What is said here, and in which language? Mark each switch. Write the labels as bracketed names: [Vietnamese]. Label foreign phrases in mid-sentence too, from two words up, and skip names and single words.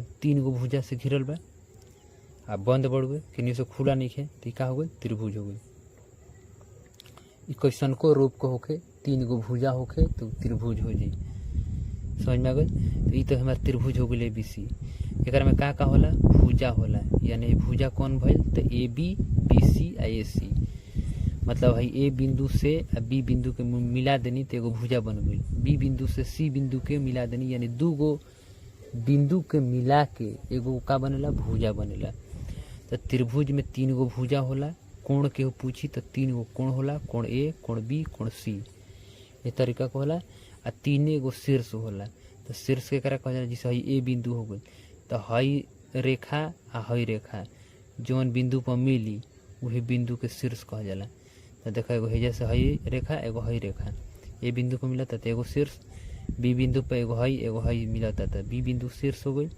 [Bhojpuri] 3 गो भुजा से घिरल बा आ बंद बढ़ गए कि से खुला नहीं है, तो का हो गई? त्रिभुज हो गई। कैसन को रूप को होके 3 गो भुजा होके तो त्रिभुज हो जाई। समझ में आ गई? तो ये तो हमारा त्रिभुज हो गई ABC। एक में का होला? भुजा होला। यानी भुजा कौन भइल? तो AB BC आ AC। मतलब है A बिंदु से B बिंदु के मिला देनी तो एगो भुजा बन गई। B बिंदु से C बिंदु के मिला देनी यानी 2 गो बिंदु के मिला के एगो का बनेला? भुजा बनेला। तो त्रिभुज में 3 गो भुजा होला। कोण के पूछी तो 3 गो कोण होला, कोण A, कोण B, कोण C। ये तरीका को होला। आ 3 गो शीर्ष होला। तो शीर्ष के करा कहल जाला जैसे हई A बिंदु हो गई तो हई रेखा आ हई रेखा जौन बिंदु पर मिली वही बिंदु के शीर्ष कहल जाला। तो देखो एगो है जैसे हई रेखा एगो हई रेखा A बिंदु पर मिलता तो एगो शीर्ष, B बिंदु पर एगो हई मिलता तो B बिंदु शीर्ष हो गई।